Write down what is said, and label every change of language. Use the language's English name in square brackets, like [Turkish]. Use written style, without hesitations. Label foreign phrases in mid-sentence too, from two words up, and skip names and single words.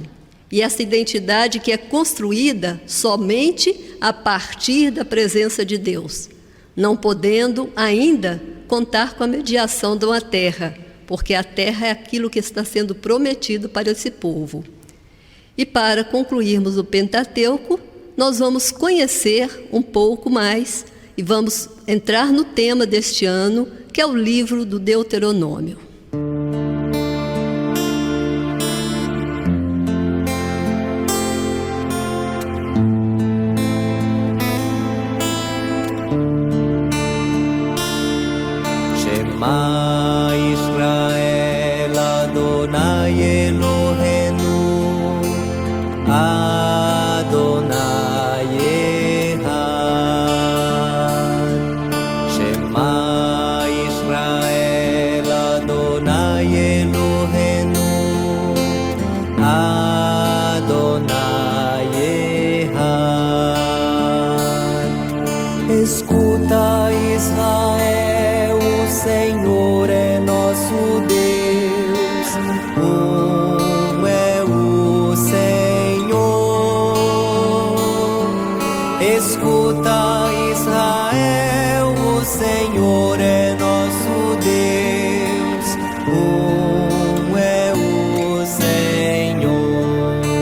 [Portuguese] E essa identidade que é construída somente a partir da presença de Deus, não podendo ainda contar com a mediação de uma terra, porque a terra é aquilo que está sendo prometido para esse povo. E para concluirmos o Pentateuco, nós vamos conhecer um pouco mais e vamos entrar no tema deste ano, que é o livro do Deuteronômio. [Hebrew] שמע ישראל אדוני אלוהינו אדוני אחד. שמע ישראל אדוני אלוהינו אדוני אחד. [Portuguese] Escuta, Israel, o Senhor é nosso Deus, é o Senhor. Escuta, Israel, o Senhor é nosso Deus, é o Senhor.